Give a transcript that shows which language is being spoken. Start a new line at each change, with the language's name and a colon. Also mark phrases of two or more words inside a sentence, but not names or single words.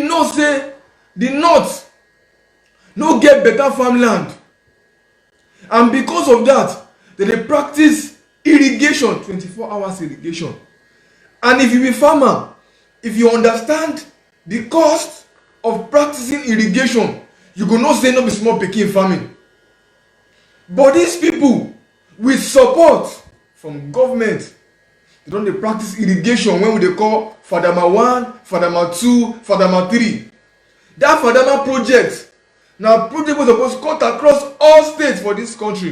Nigerian Pidgin: We know say the north no get better farmland, and because of that dem dey practice irrigation, 24 hours irrigation. And if you be farmer, if you understand the cost of practicing irrigation, you go know say no be small pikin farming. But these people with support from government, they don dey practice irrigation wey we dey call Fadama 1, Fadama 2, Fadama 3. That Fadama project na project wey suppose cut across all states for this country.